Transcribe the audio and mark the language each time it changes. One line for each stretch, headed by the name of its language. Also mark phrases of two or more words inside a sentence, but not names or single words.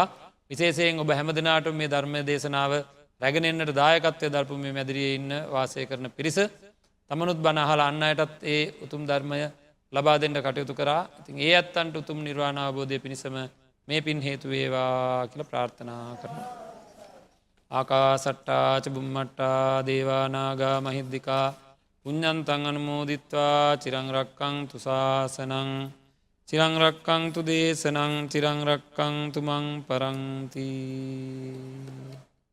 Sinhala: විශේෂයෙන් ඔබ හැම දිනාටම මේ ධර්ම දේශනාව රැගෙන එන්නට දායකත්වයේ දරපු මේ මැදිරියේ ඉන්න වාසය කරන පිරිස තමනුත් බණ අහලා අන් අයටත් ඒ උතුම් ධර්මය ලබා දෙන්න කටයුතු කරා. ඉතින් ඒ අත්තන්ට උතුම් නිර්වාණ අවබෝධය පිණිසම මේ පින් හේතු වේවා කියලා ප්‍රාර්ථනා කරනවා.
Pali: ආකාසට්ටා ච බුම්මට්ටා දේවා නාග මහිද්దికා පුඤ්ඤන්තං අනුමෝදිත්වා චිරං රක්ඛන්තු ශාසනං චිරං රක්ඛන්තු දේශනං චිරං රක්ඛන්තු මං පරන්ති.